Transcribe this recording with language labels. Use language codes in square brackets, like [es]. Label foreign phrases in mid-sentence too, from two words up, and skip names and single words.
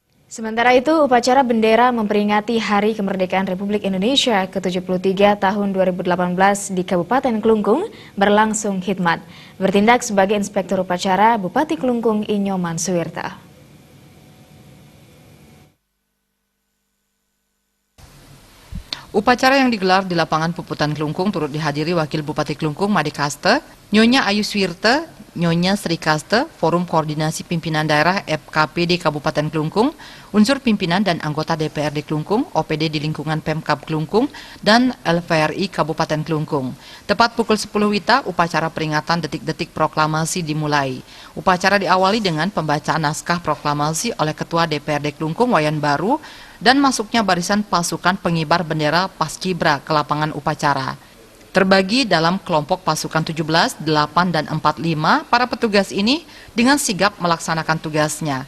[id] Sementara itu, upacara bendera memperingati Hari Kemerdekaan Republik Indonesia ke-73 tahun 2018 di Kabupaten Klungkung berlangsung khidmat. Bertindak sebagai Inspektur Upacara, Bupati Klungkung Inyoman Suwirta. Upacara yang digelar di lapangan Puputan Klungkung turut dihadiri Wakil Bupati Klungkung Made Kaste, Nyonya Ayu Suwirta, Nyonya Sri Kaste, Forum Koordinasi Pimpinan Daerah FKPD Kabupaten Klungkung, unsur pimpinan dan anggota DPRD Klungkung, OPD di lingkungan Pemkab Klungkung, dan LVRI Kabupaten Klungkung. Tepat pukul 10 WITA, upacara peringatan detik-detik proklamasi dimulai. Upacara diawali dengan pembacaan naskah proklamasi oleh Ketua DPRD Klungkung Wayan Baru dan masuknya barisan pasukan pengibar bendera Paskibra ke lapangan upacara. Terbagi dalam kelompok pasukan 17, 8, dan 45, para petugas ini dengan sigap melaksanakan tugasnya.